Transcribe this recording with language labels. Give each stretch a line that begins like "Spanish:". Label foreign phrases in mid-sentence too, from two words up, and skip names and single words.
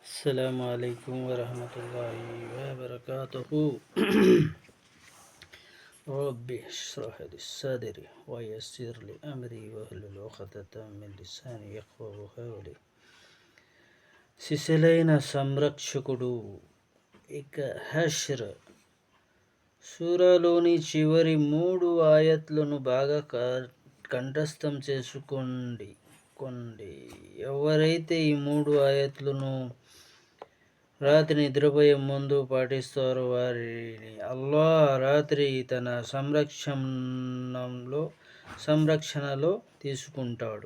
Arabic: السلام عليكم ورحمة الله وبركاته. رب اشرح لي صدري ويسر لي أمري واحلل عقدة من لساني يفقهوا قولي.
Telugu: సిసలైన సంరక్షకుడు. ఇక హష్ర్ సూరాలోని చివరి 3 ఆయత్లను బాగా కంఠస్థం చేసుకోండి. ఎవరైతే ఈ 3 ఆయత్లను రాత్రి నిద్రపోయే ముందు పాటిస్తారో వారిని అల్లాహ్ రాత్రి తన సంరక్షణలో తీసుకుంటాడు.